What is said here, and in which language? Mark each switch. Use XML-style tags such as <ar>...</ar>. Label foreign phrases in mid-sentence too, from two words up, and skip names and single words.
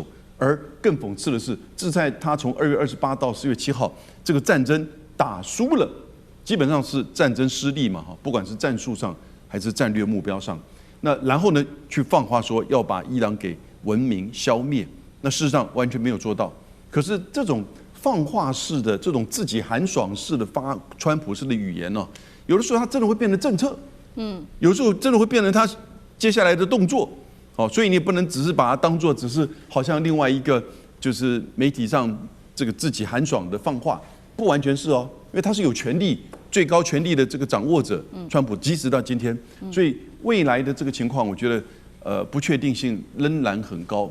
<zh>而更諷刺的是，自在他從2月28到4月7號這個戰爭打輸了，基本上是戰爭失利嘛，不管是戰術上還是戰略目標上。那然後呢，去放話說要把伊朗給文明消滅，那事實上完全沒有做到。可是這種放話式的、這種自己寒爽式的川普式的語言有的時候它真的會變成政策，有時候真的會變成它接下來的動作，所以你也不能只是把它當作只是好像另外一個就是媒體上這個自己寒爽的放話，不完全是哦，因為他是有權力、最高權力的這個掌握者，川普即使到今天，所以未來的這個情況，我覺得不確定性仍然很高。</zh>